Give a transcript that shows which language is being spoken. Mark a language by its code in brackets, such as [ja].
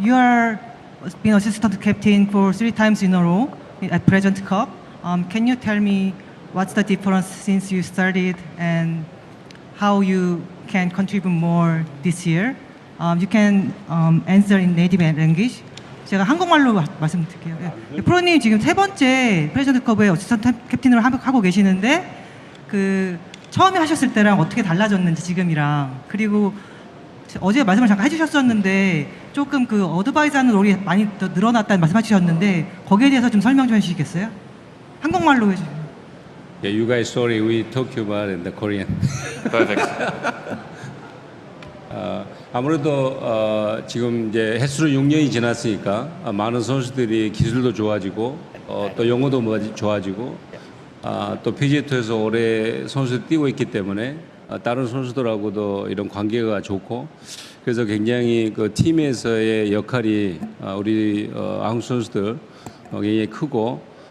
[en] You are been assistant captain for 3 times in a row at President Cup. Can you tell me what's the difference since you started and how you can contribute more this year? You can answer in native language. [ko] 제가 한국말로 말씀드릴게요. 프로님 지금 3번째 프레지던트 컵에 어시스턴트 캡틴으로 하고 계시는데 처음에 하셨을 때랑 어떻게 달라졌는지 지금이랑, 그리고 어제 말씀을 잠깐 해주셨었는데 조금 어드바이저하는 롤이 많이 더 늘어났다는 말씀하셨는데 거기에 대해서 좀 설명 좀 해주시겠어요? 한국말로 해주세요. [en] Yeah, you guys, sorry, we talk about in the Korean. Perfect. [ko] 아무래도 지금 이제 횟수로 6년이 지났으니까 많은 선수들이 기술도 좋아지고 또 영어도 좋아지고 또 PGA 투어에서 오래 선수들 뛰고 있기 때문에 다른 선수들하고도 이런 관계가 좋고, 그래서 굉장히 그 팀에서의 역할이 우리 한국 선수들 굉장히 크고,